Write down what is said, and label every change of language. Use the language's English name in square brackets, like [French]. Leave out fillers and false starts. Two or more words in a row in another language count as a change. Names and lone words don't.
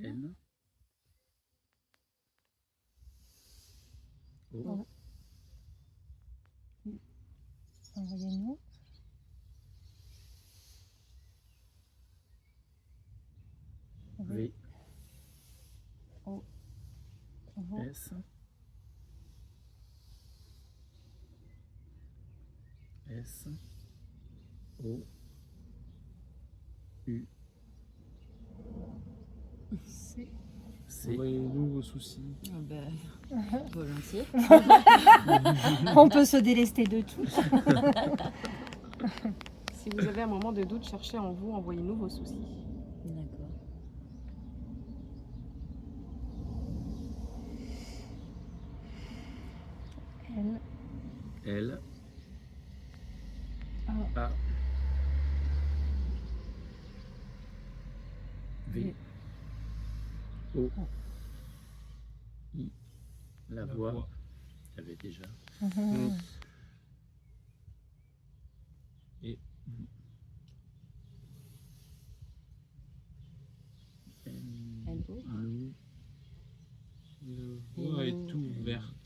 [French] N. O. Oh. Envoyez-nous. V. O. Vous. S. S. O. U. C. C. Envoyez-nous vos soucis. Ah ben, volontiers. On peut se délester de tout. Si vous avez un moment de doute, cherchez en vous, envoyez-nous vos soucis. D'accord. L. L. A. A. V. O. I. La voix. Il y avait déjà. Et N. O. nous. La voie est ouverte.